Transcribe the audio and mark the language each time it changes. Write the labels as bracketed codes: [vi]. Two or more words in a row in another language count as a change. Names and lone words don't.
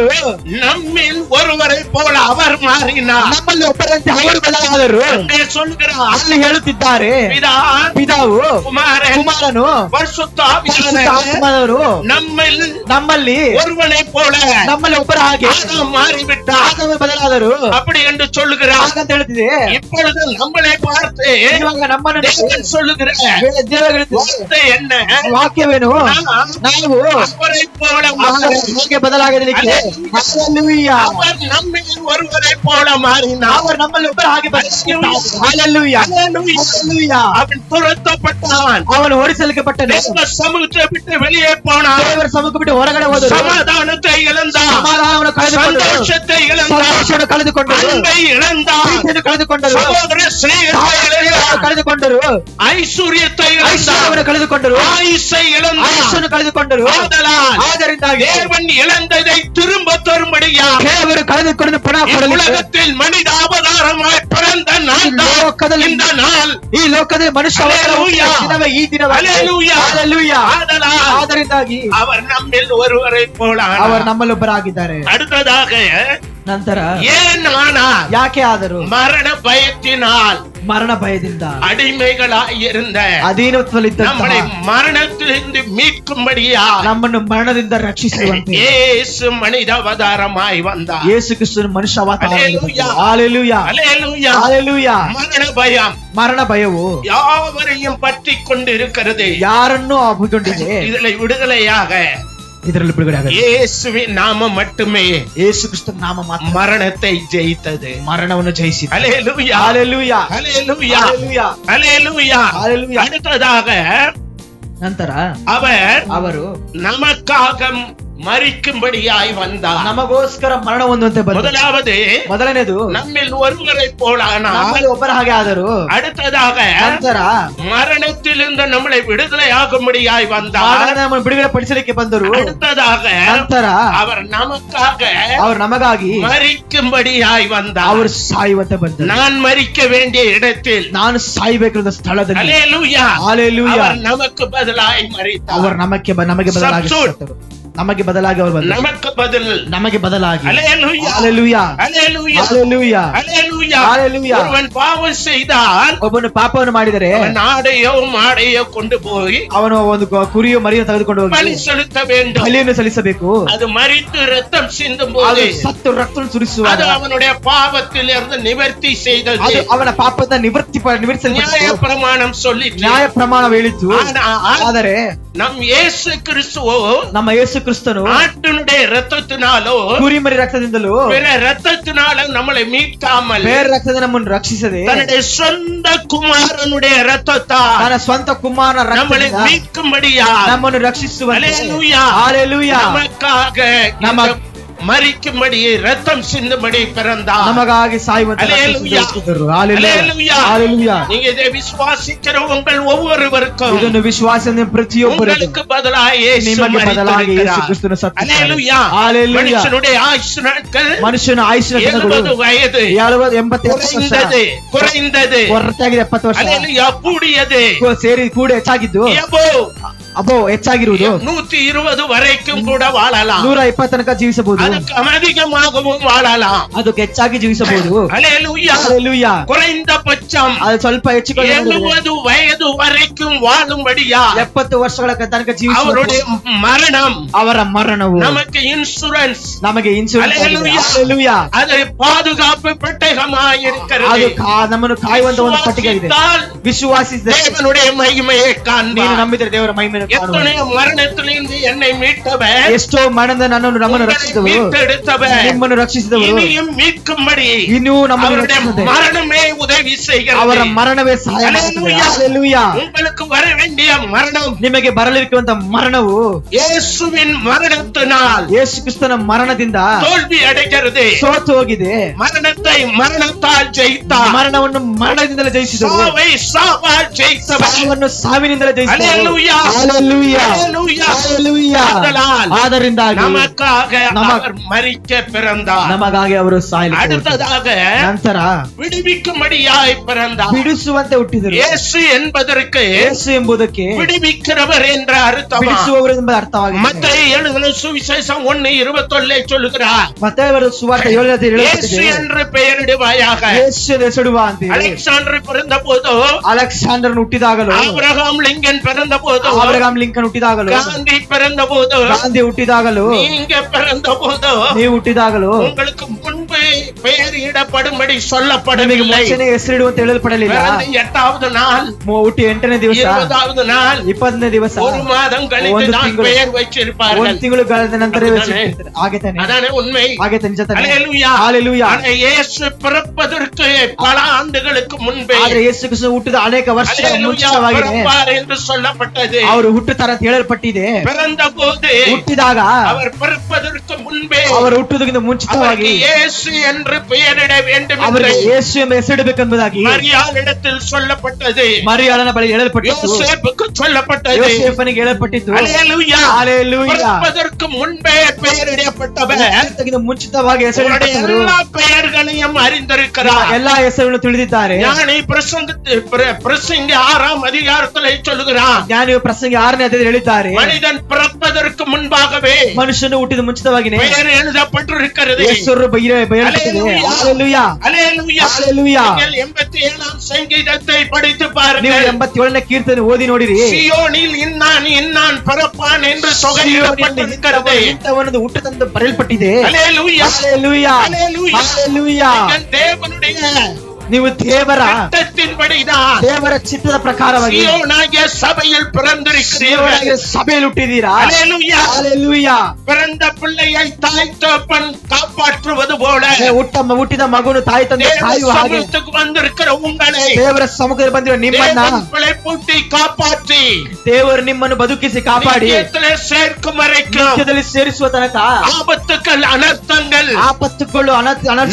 [ta] நம்மில் ஒருவரை போல அவர் மாறினார். [kn] ನಮ್ಮಲ್ಲಿ ಒಬ್ಬರಂತೆ ಅವರು ಬದಲಾದರು. [ta] அங்கே சொல்கிறார், [kn] ಅಲ್ಲಿ ಹೇಳುತ್ತಿದ್ದಾರೆ, [ta] பிதா, [kn] ಪಿತಾವು, [ta] குமாரன், [kn] ಕುಮಾರನು, [ta] பரிசுத்த [kn] ಪರಿಶುದ್ಧ [ta] ஆவியானவர் [kn] ಆತ್ಮನವರು ನಮ್ಮಲ್ಲಿ [ta] ஒருவனை போல [kn] ನಮ್ಮಲ್ಲಿ ಒಬ್ಬರ ಹಾಗೆ [ta] ஆதாம் மாறிவிட்டார். [kn] ಆದಾಮ ಬದಲಾದರು. [ta] அப்படி என்று சொல்லுகிறார். [kn] ಹಾಗಂತ ಹೇಳ್ತಿದೆ. [ta] இப்பொழுது நம்மளை பார்த்து [kn] ಇವಾಗ ನಮ್ಮನ್ನು [ta] தேவன் சொல்லுகிற [kn] ದೇವರು ಹೇಳುತ್ತಿದೆ, [ta] வார்த்தை என்ன? [kn] ವಾಕ್ಯವೇನು? ನಾವು [ta] அவரை போல [kn] ಅವರ ಹಾಗೆ ಬದಲಾಗಲಿಕ್ಕೆ, ಹಾಲೆಲೂಯಾ, [ta] அவர் நம்மில் ஒருவரை போல மாறினார். [kn] ಅವರು ನಮ್ಮಲ್ಲಿ ಒಬ್ಬರ ಹಾಗೆ ಬದಲಾಗಿದ್ದಾರೆ. ಹಾಲೆಲೂಯಾ. ಹಾಲೆಲೂಯಾ. [ta] அவன் துரத்தப்பட்டான். [kn] ಅವನು ಓಡಿಸಲಿக்கப்பಟ್ಟನು. [ta] தேவ சமூகத்தை விட்டு வெளியே போனான். [kn] ದೇವರ ಸಮ್ಮುಖ ಬಿಟ್ಟು ಹೊರಗಡೆ ಹೋದರು. [ta] சமாதானத்தை இழந்தான். [kn] ಸಮಾಧಾನವನ್ನು ಕಳೆದುಕೊಂಡರು. [ta] சந்தோஷத்தை இழந்தான். [kn] ಸಂತೋಷವನ್ನು ಕಳೆದುಕೊಂಡರು. [ta] அன்பை இழந்தான். [kn] ಪ್ರೀತಿಯನ್ನು ಕಳೆದುಕೊಂಡರು. [ta] சகோதர சிநேகத்தை இழந்தான். [kn] ಕಳೆದುಕೊಂಡರು. [ta] ஐஸ்வர்யத்தை இழந்தான். [kn] ಐಶ್ವರ್ಯವನ್ನು ಕಳೆದುಕೊಂಡರು. [ta] ஆயுசை இழந்தான். [kn] ಆಯುಷ್ಯನ್ನು ಕಳೆದುಕೊಂಡರು. [ta] ஆதலால் [kn] ಆದ್ದರಿಂದಾಗಿ [ta] தேவன் இழந்ததை திரும்ப தரும்படியா [kn] ದೇವರು ಕಳೆದುಕೊಂಡು ಪುನಃ ಕೊಡಲಿಕ್ಕೆ [ta] உலகத்தில் மனித அவதாரமாய் பிறந்த நாள் [kn] ಲೋಕದಲ್ಲಿ [ta] இந்த நாள். [kn] ಈ ಲೋಕದಲ್ಲಿ ಮನುಷ್ಯ Hallelujah. ದಿನವೇ ಈ ದಿನ. Hallelujah. ಆದರಿಂದಾಗಿ [ta] அவர் நம்மில் ஒருவரை போல [kn] ಅವರು ನಮ್ಮಲ್ಲೊಬ್ಬರಾಗಿದ್ದಾರೆ. [ta] அடுத்ததாக [kn] ನಂತರ [ta] ஏன் ஆனால் [kn] ಯಾಕೆ ಆದರು? [ta] மரண பயத்தினால் [kn] ಮರಣ ಭಯದಿಂದ [ta] அடிமைகளாய் இருந்த [kn] ಅಧೀನತ್ವದಲ್ಲಿದ್ದ [ta] நம்மளை மரணத்திலிருந்து மீட்கும்படியா [kn] ನಮ್ಮನ್ನು ಮರಣದಿಂದ ರಕ್ಷಿಸುವಂತೆ [ta] இயேசு மனித அவதாரமாய் வந்தார். [kn] ಯೇಸು ಕ್ರಿಸ್ತನು ಮನುಷ್ಯ ಅವತಾರ. Hallelujah. ಹಾಲೆಲೂಯಾ. Hallelujah. ಹಾಲೆಲೂಯಾ. [ta] மரண பயம் [kn] ಮರಣ ಭಯವು [ta] யாவரையும் பற்றி கொண்டு இருக்கிறது. [kn] ಯಾರನ್ನೂ ಆಪಿಕೊಂಡಿದೆ. [ta] இதில் விடுதலையாக [kn] ಇದರಲ್ಲಿ ಬಿಡುಗಡೆ ಆಗಲಿ. [ta] இயேசுவின் நாமம் மட்டுமே [kn] ಯೇಸು ಕ್ರಿಸ್ತನ ನಾಮ ಮಾತ್ರ [ta] மரணத்தை ஜெயித்தது. [kn] ಮರಣವನ್ನು ಜಯಿಸಿದ. Hallelujah. ಹಾಲೆಲೂಯಾ. Hallelujah. ಹಾಲೆಲೂಯಾ. Hallelujah. ಹಾಲೆಲೂಯಾ. [ta] அடுத்ததாக [kn] ನಂತರ [ta] அவர் [kn] ಅವರು [ta] நமக்காக மரிக்கும்படியாய் வந்தார். [kn] ನಮಗೋಸ್ಕರ ಮರಣ ಹೊಂದುವಂತೆ ಬಂದರು. [ta] முதலாவது [kn] ಮೊದಲನೇದು [ta] நம்மில் ஒருவரை போலானால், [kn] ನಮ್ಮಲ್ಲಿ ಒಬ್ಬರ ಹಾಗೆ ಆದರು. [ta] அடுத்ததாக [kn] ನಂತರ [ta] மரணத்திலிருந்து நம்மளை விடுதலையாகும்படியாய் வந்தார். [kn] ನಮ್ಮನ್ನು ಬಿಡುಗಡೆ ಪಡಿಸಲಿಕ್ಕೆ ಬಂದರು. [ta] அடுத்ததாக [kn] ನಂತರ [ta] அவர் நமக்காக [kn] ಅವರು ನಮಗಾಗಿ [ta] மரிக்கும்படியாய் வந்தார். [kn] ಅವರು ಸಾಯುವಂತೆ ಬಂದರು. [ta] நான் மரிக்க வேண்டிய இடத்தில், [kn] ನಾನು ಸಾಯಬೇಕಾದ ಸ್ಥಳದಲ್ಲಿ [ta] அல்லேலூயா, [kn] ಹಾಲೆಲೂಯಾ, [ta] அவர் நமக்கு பதிலாய் மரித்தார். [kn] ಅವರು ನಮಗೆ ಬದಲಾಗಿ ಸತ್ತರು. ನಮಗೆ ಬದಲಾಗಿ ಅವರು ಬಂದರು. [ta] நமக்கு பதில், [kn] ನಮಗೆ ಬದಲಾಗಿ. [ta] அல்லேலூயா, [kn] ಹಾಲೆಲೂಯಾ, [ta] அல்லேலூயா, [kn] ಹಾಲೆಲೂಯಾ, [ta] அல்லேலூயா. [kn] ಹಾಲೆಲೂಯಾ. [ta] ஒருவன் பாவம் செய்தால் [kn] ಒಬ್ಬನು ಪಾಪವನ್ನು ಮಾಡಿದರೆ [ta] அவன் ஆடையோ மாடையோ கொண்டு போய் [kn] ಅವನು ಒಂದು ಕುರಿಯೋ ಮರಿಯೋ ತೆಗೆದುಕೊಂಡು [ta] பலி [kn] ಹೋಗಿ [ta] செலுத்த வேண்டும். [kn] ಬಲಿಯನ್ನು ಸಲ್ಲಿಸಬೇಕು. [ta] அது மரித்து ரத்தம் சிந்தும் [kn] ಅದು [ta] போது [kn] ಸತ್ತು ರಕ್ತ ಸುರಿಸುವ [ta] அது அவனுடைய பாவத்திலிருந்து நிவர்த்தி செய்தது. [kn] ಅದು ಅವನ ಪಾಪದ ನಿವರ್ತಿಸಲ್ಪಟ್ಟಿತು. [ta] நியாய பிரமாணம் சொல்லிட்டு, [kn] ನ್ಯಾಯ ಪ್ರಮಾಣ ಹೇಳಿತು. [ta] ஆனால் [kn] ಆದರೆ [ta] நம் இயேசு கிறிஸ்துவோ [kn] ನಮ್ಮ ಯೇಸು ಕ್ರಿಸ್ತನು [ta] ஆட்டினுடைய ரத்தத்தினாலோ [kn] ಕುರಿಮರಿ ರಕ್ತದಿಂದಲೂ [ta] பிற ரத்தத்தினால நம்மளை மீட்காமல் [kn] ಬೇರೆ ರಕ್ತದಿಂದ ನಮ್ಮನ್ನು ರಕ್ಷಿಸದೆ [ta] தன்னுடைய சொந்த குமாரனுடைய ரத்தத்தால் [kn] ತನ್ನ ಸ್ವಂತ ಕುಮಾರನ [ta] நம்மளை [kn] ರಕ್ತದಿಂದ [ta] மீட்கும்படியா [kn] ನಮ್ಮನ್ನು ರಕ್ಷಿಸುವಂತೆ [ta] அல்லேலூயா, [kn] ಹಾಲೆಲೂಯಾ, [ta] நமக்காக நமக்கு இந்த மரிக்கும்படி ரத்தம் சிந்தும்படி பிறந்தார். [kn] ನಮಗಾಗಿ ಸಾಯುವಂತೆ [ta] அல்லேலூயா, [kn] ರಕ್ಷಿಸಿದರು. ಹಾಲೆಲೂಯಾ, [ta] அல்லேலூயா. [kn] ಹಾಲೆಲೂಯಾ. [ta] நீங்க இதை விசுவாசிக்கிற உங்கள் ஒவ்வொருவருக்கும் [kn] ಇದನ್ನು ವಿಶ್ವಾಸದಿಂದ ಪ್ರತಿಯೊಬ್ಬರಿಗೂ [ta] உங்களுக்கு பதிலாக இயேசு [kn] ನಿಮಗೆ ಬದಲಾಗಿ ಯೇಸು [ta] மரித்திருக்கிறார். [kn] ಕ್ರಿಸ್ತನು ಸತ್ತಿದ್ದಾನೆ. [ta] அல்லேலூயா. [kn] ಹಾಲೆಲೂಯಾ. [ta] மனுஷனுடைய ஆயுசு நாட்கள் [kn] ಮನುಷ್ಯನ ಆಯುಷ್ಯ [ta] 70 வயது [kn] 80 ವರ್ಷ [ta] குறைந்தது. [kn] ಹೊರತಾಗಿದೆ 70 ವರ್ಷ [ta] அல்லேலூயா, கூடியது [kn] ಸೇರಿ ಕೂಡ ಹೆಚ್ಚಾಗಿದ್ದು ಅಬ್ಬೋ ಹೆಚ್ಚಾಗಿರುವುದು [ta] 120 வரைக்கும் கூட வாழலாம். [kn] 120 ತನಕ ಜೀವಿಸಬಹುದು. [ta] அதுக்கு அதிகமாகவும் வாழலாம். [kn] ಅದಕ್ಕೆ ಹೆಚ್ಚಾಗಿ ಜೀವಿಸಬಹುದು. [ta] அல்லேலூயா. [kn] ಹಾಲೆಲೂಯಾ. [ta] குறைந்தபட்சம் [kn] ಅದು ಸ್ವಲ್ಪ ಹೆಚ್ಚಿಕೊಂಡು [ta] 70 வயது வரைக்கும் வாழும்படியா [kn] 70 ವರ್ಷಗಳ ತನಕ [ta] அவருடைய [kn] ಜೀವಿಸಬಹುದು. [ta] மரணம் [kn] ಅವರ ಮರಣವು [ta] நமக்கு ಇನ್ಶೂರೆನ್ಸ್, [kn] ನಮಗೆ ಇನ್ಶೂರೆನ್ಸ್ ಆಗಿದೆ. [ta] அல்லேலூயா. [kn] ಹಾಲೆಲೂಯಾ. [ta] அது பாதுகாப்பு பெட்டகமாய் [kn] ಅದು [ta] இருக்கிறது. [kn] ನಮ್ಮನ್ನು ಕಾಯುವಂತ ಒಂದು ಪಟ್ಟಿಗೆ ಇದೆ. ವಿಶ್ವಾಸಿಸಿದರೆ [ta] தேவனுடைய மகிமையை [kn] ನೀನು [ta] காண்பார். [kn] ನಂಬಿದರೆ ದೇವರ ಮಹಿಮೆಯನ್ನು ಕಾಣುವೆ. [ta] எத்தனையோ மரணத்திலிருந்து என்னை மீட்டவர், [kn] ಎಷ್ಟೋ ಮರಣದ ನಮ್ಮನ್ನು [ta] உங்களை [kn] ರಕ್ಷಿಸಿದವರು, [ta] மீட்டெடுத்தவர், [kn] ನಿಮ್ಮನ್ನು ರಕ್ಷಿಸಿದವರು, [ta] இனியும் மீட்கும்படி [kn] ಇನ್ನೂ ನಮ್ಮನ್ನು [ta] அவருடைய [kn] ರಕ್ಷಿಸಿದೆ. [ta] மரணமே உதவி [kn] ಅವರ [ta] செய்கிறது. [kn] ಮರಣವೇ ಸಹಾಯ ಮಾಡುತ್ತದೆ. ಹಾಲೆಲೂಯಾ. [ta] உங்களுக்கு வர வேண்டிய மரணம் [kn] ನಿಮಗೆ ಬರಲಿರುವಂತ ಮರಣವು [ta] இயேசுவின் மரணத்தினால் [kn] ಯೇಸು ಕ್ರಿಸ್ತನ ಮರಣದಿಂದ [ta] தோல்வி அடைகிறது. [kn] ಸೋತು ಹೋಗಿದೆ. [ta] மரணத்தை மரணத்தால் ஜெயித்தார். [kn] ಮರಣವನ್ನು ಮರಣದಿಂದಲೇ ಜಯಿಸಿದವರು, [ta] சாவை சாவால் ஜெயித்தவர். [kn] ಸಾವನ್ನು ಸಾವಿನಿಂದಲೇ ಜಯಿಸಿದವರು. [ta] அல்லேலூயா. [kn] ಹಾಲೆಲೂಯಾ. [ta] அல்லேலூயா. [kn] ಹಾಲೆಲೂಯಾ. [ta] ஆதலால் [kn] ಆದ್ದರಿಂದಾಗಿ [ta] நமக்காக அவர் மரிக்க பிறந்தார். [kn] ನಮಗಾಗಿ ಅವರು ಸಾಯಲಿಕ್ಕೆ [ta] அடுத்ததாக [kn] ನಂತರ [ta] விடுவிக்கும்படியாய் பிறந்தார். [kn] ಬಿಡಿಸುವಂತೆ ಹುಟ್ಟಿದರು. [ta] இயேசು என்பதற்கு [kn] ಯೇಸು ಎಂಬುದಕ್ಕೆ [ta] விடுவிக்கிறவர் என்ற அர்த்தம். [kn] ಬಿಡಿಸುವವರು ಎಂಬ ಅರ್ಥವಾಗಿದೆ. [ta] மத்தேயு எழுதின சுவிசேஷம் 1:21 சொல்லுகிறார், [kn] ಮತ್ತೇಯವರು ಸುವಾರ್ತೆ 7 [ta] இயேசு என்று பெயரிடுவாயாக. [kn] ಯೇಸು ಹೆಸರಿಡುವ ಅಂತ ಹೇಳಿ. [ta] அலெக்சாண்டர் பிறந்த போதோ, [kn] ಅಲೆಕ್ಸಾಂಡರ್ ಹುಟ್ಟಿದಾಗಲೂ, [ta] ஆபிரகாம் லிங்கன் பிறந்த போதோ, [kn] ಅಬ್ರಹಾಂ ಲಿಂಕನ್ ಹುಟ್ಟಿದಾಗಲೂ, [ta] காந்தி பிறந்த போதோ, [kn] ಗಾಂಧಿ ಹುಟ್ಟಿದಾಗಲೂ, [ta] நீங்க பிறந்த போதோ, [kn] ನೀವು ಹುಟ್ಟಿದಾಗಲೂ [ta] உங்களுக்கு முன்பு பெயர் இடப்படும்படி [kn] ನಿಮಗೆ [ta] சொல்லப்படவில்லை. [kn] ಮುಂಚೆನೆ ಹೆಸರಿಡುವಂತ ಹೇಳಲ್ಪಡಲಿಲ್ಲ. [ta] பிறந்த 8வது நாள், [kn] ಹುಟ್ಟಿ 8ನೇ ದಿವಸ, [ta] 20வது நாள், [kn] 20ನೇ ದಿವಸ, [ta] ஒரு மாதம் கழித்து [kn] ಒಂದು [ta] தான் [kn] ತಿಂಗಳು, [ta] பெயர் [kn] ಒಂದು [ta] வச்சிருப்பார்கள். [kn] ತಿಂಗಳು ಕಳೆದ ನಂತರ [ta] அப்படித்தானே? [kn] ಹಾಗೆ ತಾನೆ, [ta] அதானே உண்மை. [kn] ಹಾಗೆ ತಾನೆ, ನಿಜ ತಾನೆ. [ta] அல்லேலூயா. [kn] ಹಾಲೆಲೂಯಾ. [ta] ஆனா இயேசு பிறப்பதற்கு பல ஆண்டுகளுக்கு முன்பே [kn] ಆದ್ರೆ ಯೇಸು ಕ್ರಿಸ್ತ ಹುಟ್ಟಿದ ಅನೇಕ ವರ್ಷಗಳ [ta] அல்லேலூயா [kn] ಮುಂಚಿತವಾಗಿದೆ [ta] பிறப்பார் என்று சொல்லப்பட்டது. [kn] ಅವರು ಹುಟ್ಟುತ್ತಾರೆ ಅಂತ ಹೇಳಲ್ಪಟ್ಟಿದೆ. [ta] பிறந்த போது [kn] ಹುಟ್ಟಿದಾಗ [ta] அவர் பிறப்பதற்கு முன்பೇ [kn] ಅವರು ಹುಟ್ಟುವುದಕ್ಕಿಂತ ಮುಂಚಿತವಾಗಿ [ta] அவருக்கு இயேசு என்று பெயரிட வேண்டும் என்று [kn] ಅವರಿಗೆ ಯೇಸು ಎಂಬ ಹೆಸರಿಡಬೇಕೆಂಬುದಾಗಿ [ta] மரியாளிடத்தில் சொல்லப்பட்டது. [kn] ಮರಿಯಾಳನ ಬಳಿ ಹೇಳಲ್ಪಟ್ಟಿತ್ತು. [ta] யோசேப்புக்கு சொல்லப்பட்டது. [kn] ಯೋಸೇಫನಿಗೆ ಹೇಳಲ್ಪಟ್ಟಿತ್ತು. [ta] அல்லேலூயா. [kn] ಹಾಲೆಲೂಯಾ. [ta] பிறப்பதற்கு முன்பே பெயரிடப்பட்டவர் [kn] ಹುಟ್ಟುವುದಕ್ಕಿಂತ ಮುಂಚಿತವಾಗಿ [ta] அவருடைய [kn] ಹೆಸರಿಡಲ್ಪಟ್ಟವರು [ta] எல்லா பெயர்களையும் அறிந்திருக்கிறார். [kn] ಎಲ್ಲಾ ಹೆಸರುಗಳನ್ನು ತಿಳಿದಿದ್ದಾರೆ. [ta] ஞானி பிரசங்க 6ஆம் அதிகாரத்திலே சொல்லுகிறார், [kn] ಜ್ಞಾನಿಯು ಪ್ರಸಂಗ 6ನೇ ಅಧ್ಯಾಯದಲ್ಲಿ ಹೇಳಿದ್ದಾರೆ, [ta] மனிதன் பிறப்பதற்கு முன்பாகவே [kn] ಮನುಷ್ಯನು ಹುಟ್ಟಿದ ಮುಂಚಿತವಾಗಿನೇ [ta] பெயர் எழுதப்பட்டிருக்கிறது. [kn] ಹೆಸರು ಬಯಲಲ್ಪಟ್ಟಿದೆ. ಹಾಲೆಲೂಯಾ. [ta] அல்லேலூயா. [kn] ಹಾಲೆಲೂಯಾ. [ta] நீங்கள் 87ஆம் சங்கீதத்தை படித்து [kn] ನೀವು [ta] பாருங்கள். [kn] 87ನೇ ಕೀರ್ತನೆ ಓದಿ ನೋಡಿರಿ. [ta] சியோனில் இன்னான் பிறப்பான் என்று தொகையிடப்பட்டிருக்கிறது. [kn] ಇಂಥವನದು ಹುಟ್ಟುತ್ತಂದು ಬರೆಯಲ್ಪಟ್ಟಿದೆ. [ta] அல்லேலூயா. [kn] ಹಾಲೆಲೂಯಾ. [ta] அல்லேலூயா. [kn] ಹಾಲೆಲೂಯಾ. [ta] நீங்கள் தேவனுடைய [kn] ನೀವು ದೇವರ [ta] திட்டத்தின்படிதான் [kn] ದೇವರ ಚಿತ್ತದ ಪ್ರಕಾರವಾಗಿ [ta] சீயோனாகிய சபையில் பிறந்திருக்கிறீர்கள். [kn] ದೇವರಾಗಿರುವ ಸಭೆಯಲ್ಲಿ ಹುಟ್ಟಿದ್ದೀರಾ. [ta] அல்லேலூயா. [kn] ಹಲ್ಲೆಲೂಯಾ. [ta] பிறந்த பிள்ளையை தாய் தகப்பன் காப்பாற்றுவது போல [kn] ಹುಟ್ಟಿದ ಮಗುನು ತಾಯಿ ತಂದೆ [ta] தேவ [kn] ಕಾಯುವ ಹಾಗೆ [ta] சமூகத்துக்கு வந்திருக்கிற உங்களை [kn] ದೇವರ ಸಮ್ಮುಖದಲ್ಲಿ ಬಂದಿರುವ ನಿಮ್ಮನ್ನ [ta] தேவன் பிழைப்பூட்டி காப்பாற்றி [kn] ದೇವರು ನಿಮ್ಮನ್ನು ಬದುಕಿಸಿ ಕಾಪಾಡಿ [ta] நித்தியத்திலே சேர்க்கும் வரைக்கும் [kn] ನಿತ್ಯದಲ್ಲಿ ಸೇರಿಸುವ ತನಕ [ta] ஆபத்துக்கள் ಅನರ್ಥங்கள் [kn] ಆಪತ್ತುಗಳು ಅನರ್ಥಗಳು